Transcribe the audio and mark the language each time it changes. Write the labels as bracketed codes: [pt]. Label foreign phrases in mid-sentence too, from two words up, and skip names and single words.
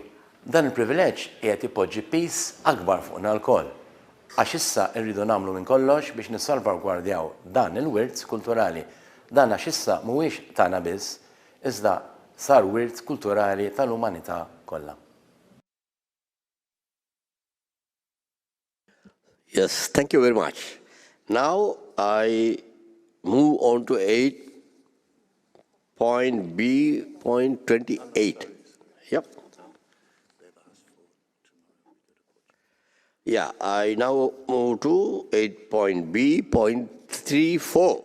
[mt] Dan il-privileġġ qiegħed ipoġġi pis akbar fuqna lkoll. Għax issa rridu nagħmlu minn kollox biex nissalvagwardjaw dan il-wirt kulturali. Dan għax issa mhuwiex tagħna biss, iżda sar wirt kulturali tal-umanità kollha. [en] Yes, thank you very much. Now I move on to 8.b.28. Yep. Yeah, I now move to 8.b.34.